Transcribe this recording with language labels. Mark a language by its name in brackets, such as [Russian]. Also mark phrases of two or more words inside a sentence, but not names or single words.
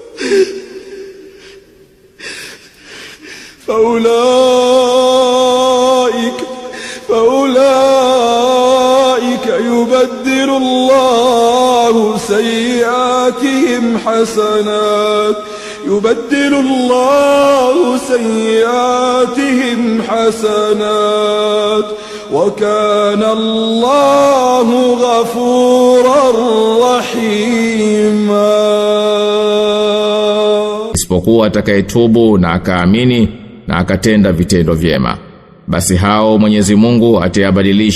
[Arabic] فأولئك يبدل الله سيئاتهم حسنات وكان الله غفورا رحيما. [Swahili] Isipokuwa atakayetubu na akaamini na akatenda vitendo vyema, basi hao Mwenyezi Mungu atayabadilisha